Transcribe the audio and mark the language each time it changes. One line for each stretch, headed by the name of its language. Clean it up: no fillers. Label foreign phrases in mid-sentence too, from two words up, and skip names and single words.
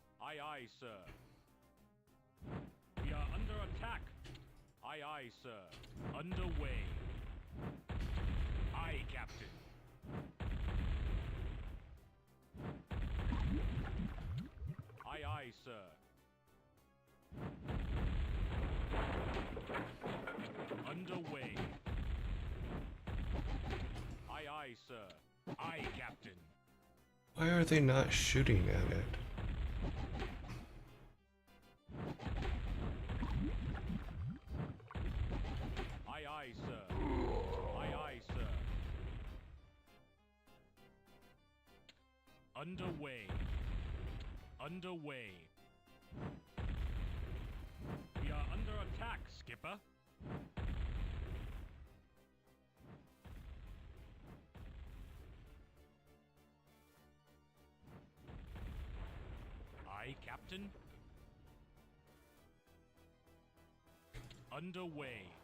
English: Aye, aye, sir. We are under attack. Aye, aye, sir. Underway. Aye, Captain. Aye, aye, sir. Underway. Aye, aye, sir. Aye, Captain. Why are they not shooting at it? Aye, aye, sir. Aye, aye, sir. Underway. Underway. We are under attack, Skipper. Aye, Captain. Underway.